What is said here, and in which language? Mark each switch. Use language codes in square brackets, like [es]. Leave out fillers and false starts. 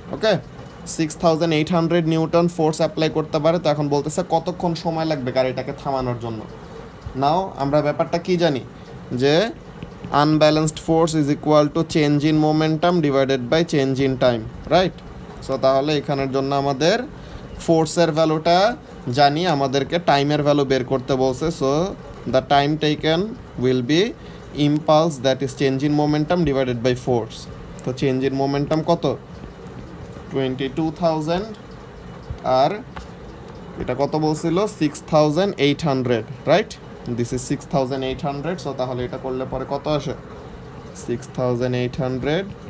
[bn] ওকে, 6,800 Newton force apply করতে পারে। তো এখন বলতেছে কতক্ষণ সময় লাগবে গাড়িটাকে থামানোর জন্য। [en] now [bn] আমরা ব্যাপারটা কি জানি, [en] যে unbalanced force is equal to change in momentum divided by change in time, right? [bn] So তাহলে এখানের জন্য আমাদের ফোর্সের ভ্যালুটা জানি, আমাদেরকে টাইমের ভ্যালু বের করতে বলছে। [en] So the time taken will be impulse, that is change in momentum divided by force. [bn] তো চেঞ্জ ইন মোমেন্টাম কত, 22,000, আর এটা কত বলছিল, 6,800, রাইট? [en] This is 6,800। [bn] সো তাহলে এটা করলে পরে কত আসে, 6,800।